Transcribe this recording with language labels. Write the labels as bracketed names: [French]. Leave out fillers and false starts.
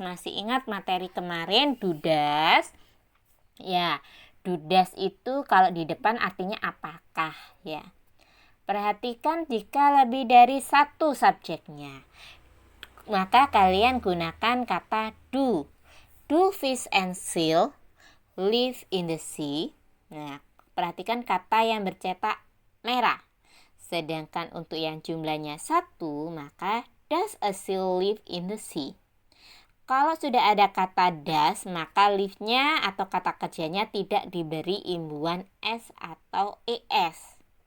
[Indonesian] Masih ingat materi kemarin do does? Ya, do does itu kalau di depan artinya apakah ya. Perhatikan jika lebih dari satu subjeknya, maka kalian gunakan kata do. [English] Do fish and seal live in the sea? [Indonesian] Nah, perhatikan kata yang bercetak merah. Sedangkan untuk yang jumlahnya satu, maka [English] does a seal live in the sea? [Indonesian] Kalau sudah ada kata does, maka live-nya atau kata kerjanya tidak diberi imbuhan s atau es.